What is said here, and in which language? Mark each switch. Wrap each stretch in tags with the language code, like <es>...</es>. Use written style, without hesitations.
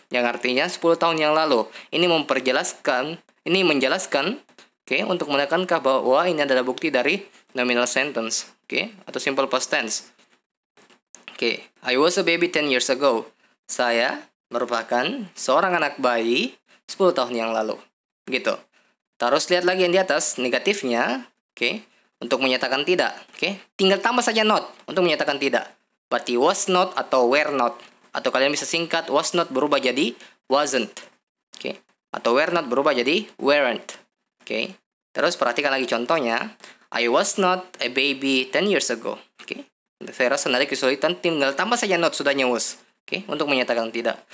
<id>Yang artinya 10 tahun yang lalu. Ini menjelaskan, oke, untuk menekankan bahwa ini adalah bukti dari nominal sentence. Oke, atau simple past tense.</id> <en>Oke, I was a baby 10 years ago.</en> <id>Saya merupakan seorang anak bayi 10 tahun yang lalu. Gitu. Terus lihat lagi yang di atas, negatifnya. Oke. Untuk menyatakan tidak, oke, tinggal tambah saja not untuk menyatakan tidak. Berarti was not atau were not, atau kalian bisa singkat was not berubah jadi wasn't, oke, atau were not berubah jadi weren't, oke. Terus perhatikan lagi contohnya,</id> <en>I was not a baby 10 years ago, oke.</en> <id>Saya rasa nanti kesulitan, tinggal tambah saja not sudahnya was, oke, untuk menyatakan tidak.</id>